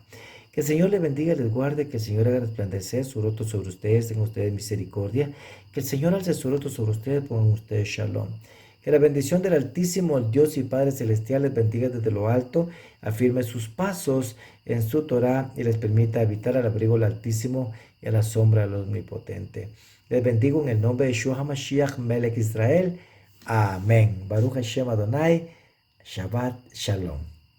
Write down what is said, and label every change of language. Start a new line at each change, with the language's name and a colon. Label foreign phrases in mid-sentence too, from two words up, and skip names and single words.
Spanish: Que el Señor les bendiga, les guarde, que el Señor haga resplandecer su rostro sobre ustedes, tenga ustedes misericordia, que el Señor alce su rostro sobre ustedes, pongan ustedes shalom. Que la bendición del Altísimo, el Dios y Padre Celestial, les bendiga desde lo alto, afirme sus pasos en su Torah y les permita habitar al abrigo del Altísimo y a la sombra del Omnipotente. Les bendigo en el nombre de
Hebrew: ישוע המשיח, מלך ישראל.
Spanish: Amén.
Hebrew: ברוך השם אדוני. שבת שלום.